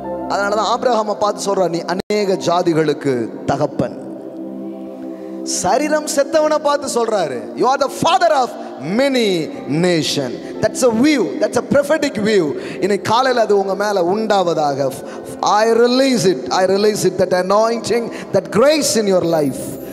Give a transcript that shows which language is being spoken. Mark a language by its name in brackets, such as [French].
[Tamil] அதனாலதான் ஆபிரகாமை பார்த்து சொல்றார், நீ அநேக ஜாதிகளுக்கு தகப்பன். சரீரம் செத்தவனை பார்த்து சொல்றாரு, [English] you are the father of many nation. That's a view, that's a prophetic view. [Tamil] இன்னைக்கு காலையில் அது உங்க மேல உண்டாவதாக. [English] I release it, that anointing, that grace in your life.